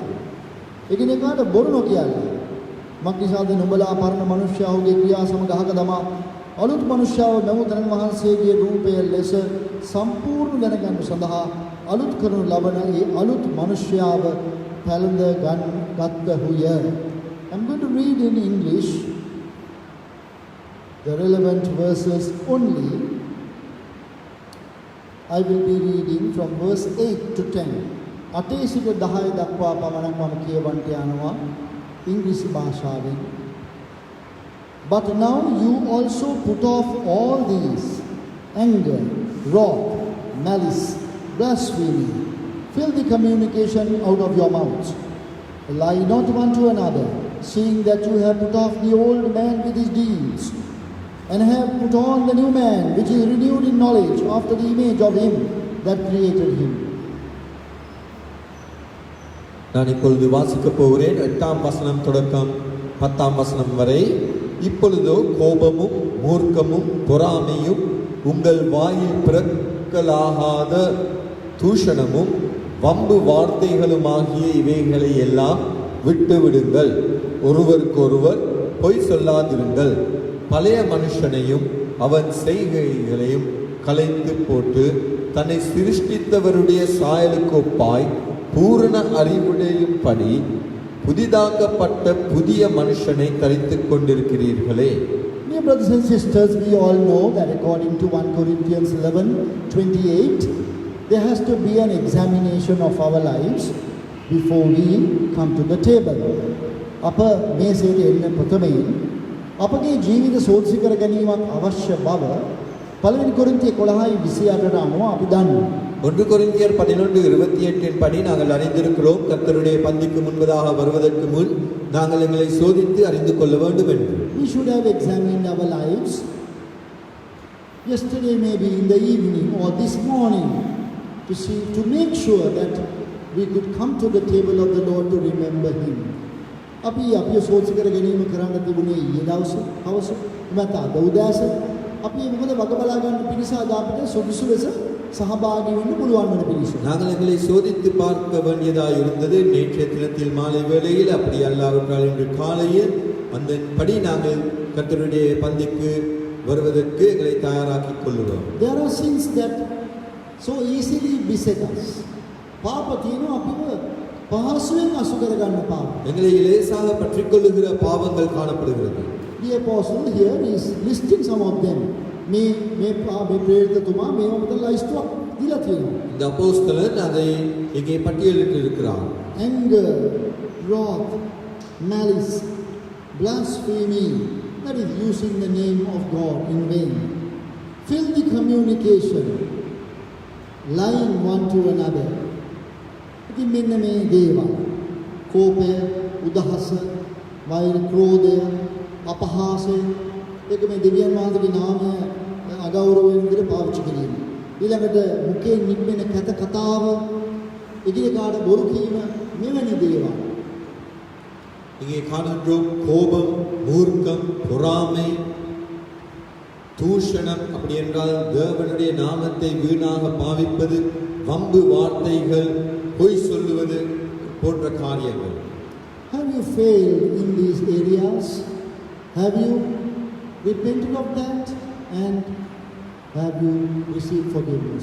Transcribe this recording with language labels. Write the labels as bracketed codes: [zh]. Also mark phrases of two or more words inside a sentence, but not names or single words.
[si] එකිනෙකාට බොරු නොකියල්ලා. මක්නිසාද නුඹලා පරණ මනුෂ්‍යයාගේ ක්‍රියා සමග අහක දමා අලුත් මනුෂ්‍යව මෙමුදරන් වහන්සේගේ රූපය ලෙස සම්පූර්ණ දැනගන්න සඳහා අලුත් කරනු ලබන ඒ අලුත් මනුෂ්‍යව පැළඳ ගත්තහුය. [en] I'm going to read in English the relevant verses only. I will be reading from verse 8 to 10. [si] 8 සිට 10 දක්වා පමණක් මම කියවන්ට යනවා ඉංග්‍රීසි භාෂාවෙන්. [en] But now you also put off all these: anger, wrath, malice, blasphemy, filthy communication out of your mouths. Lie not one to another, seeing that you have put off the old man with his deeds, and have put on the new man, which is renewed in knowledge after the image of him that created him. [ta] நான் இப்பொழுது வாசிக்கப் போகிறேன் 8ஆம் வசனம் தொடக்கம் 10ஆம் வசனம் வரை. இப்பொழுதோ கோபமும் மூர்க்கமும் பொறாமையும் உங்கள் வாயில் பிறக்கலாகாத தூஷணமும் வம்பு வார்த்தைகளுமாகிய இவைகளை எல்லாம் விட்டுவிடுங்கள். ஒருவருக்கொருவர் பொய் சொல்லாதிருங்கள். பழைய மனுஷனையும் அவன் செய்கைகளையும் கலைந்து போட்டு தன்னை சிருஷ்டித்தவருடைய சாயலுக்கு ஒப்பாய் பூரண அறிவுடையும்படி புதிதாக்கப்பட்ட புதிய மனுஷனை தரித்துக் கொண்டிருக்கிறீர்களே. [en] Dear brothers and sisters, we all know that according to 1 Corinthians 11:28, there has to be an examination of our lives before we come to the table. [si] අප මේසයට එන්න ප්‍රථමයෙන් අපගේ ජීවිත සෝදිසි කර ගැනීමක් අවශ්‍ය බව පළවෙනි කොරින්තිය 11:28ට අනුව අපි දන්නවා. [ta] 1 கொரிந்தியர் 11:28 படி நாங்கள் அறிந்திருக்கிறோம், கர்த்தருடைய பந்திக்கு முன்பதாக வருவதற்கு முன் நாங்கள் எங்களை சோதித்து அறிந்து கொள்ள வேண்டும் என்று. [en] We should have examined our lives yesterday, maybe in the evening or this morning, to make sure that we could come to the table of the Lord to remember Him. [si] අපි අපිව සෝදිසි කර ගැනීම කරන්න තිබුණේ ඊයේ දවසේ හවස මත අද උදෑසන. අපි මොකද වග බලා ගන්න පිණිස අද අපිට සුදුසු ලෙස සහභාගී වෙන්න පුළුවන් වෙන පිණිස. [ta] நாங்கள் எங்களை சோதித்து பார்க்க வேண்டியதாக இருந்தது நேற்றைய தினத்தில் மாலை வேளையில். அப்படி அல்லாவிட்டால் இன்று காலையில் அந்தபடி நாங்கள் கர்த்தருடைய பந்திக்கு வருவதற்கு எங்களை தயாராக்கிக் கொள்ளுவோம். [en] There are sins that so easily beset us. [si] පාප තියෙනවා අපිව පහසුවෙන් අසු කර ගන්න පාප. [ta] எங்களை லேசாக பற்றிக் கொள்ளுகிற பாவங்கள் காணப்படுகிறது. [en] The apostle here is listing some of them. [si] මේ ප්‍රේරිතතුමා මේව මත ලයිස්ට්ුවක් දීලා තියෙනවා. [ta] இந்த அப்போஸ்தலன் அதை இங்கே பட்டியலிட்டு இருக்கிறார். [en] Anger, wrath, malice, blasphemy, that is using the name of God in vain. Filthy communication, lying one to another. [si] ඉතින් මෙන්න මේ දේවල් කෝපය, උදහස, වෛර, ක්‍රෝධය, අපහාසය, ඒක මේ දෙවියන් වහන්සේගේ නාමය අගෞරවයෙන් විදිහට පාවිච්චි කිරීම. ඊළඟට මුඛයෙන් නික්මෙන කත කතාව, එකිනෙකාට බොරු කීම, මෙවැනි දේවල්. [ta] இங்கே காணுகின்றோம் கோபம், மூர்க்கம், பொறாமை, தூஷணம், அப்படி என்றால் தேவனுடைய நாமத்தை வீணாக பாவிப்பது, வம்பு வார்த்தைகள், பொய் சொல்லுவது போன்ற காரியங்கள். [en] Have you failed in these areas? Have you repented of that and have you received forgiveness?